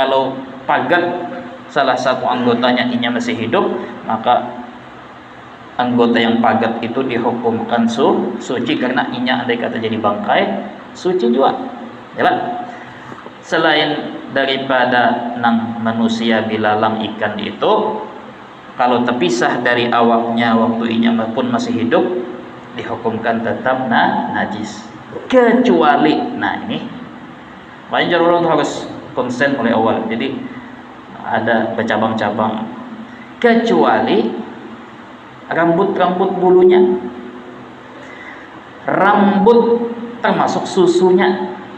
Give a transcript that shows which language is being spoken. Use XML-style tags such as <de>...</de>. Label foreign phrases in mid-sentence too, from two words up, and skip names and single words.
<bjn>Kalau pagat salah satu anggotanya inya masih hidup, maka anggota yang pagat itu dihukumkan suci karena inya andai kata jadi bangkai suci juga.</bjn> <id>Yalah.</id> <bjn>Selain daripada nang manusia, bilalang, ikan itu, kalau terpisah dari awaknya waktu inya pun masih hidup,</bjn> <id>dihukumkan tetap najis. Kecuali, nah ini banyak orang harus konsen oleh awal. Jadi ada bercabang-cabang. Kecuali rambut bulunya, rambut termasuk susunya,</id>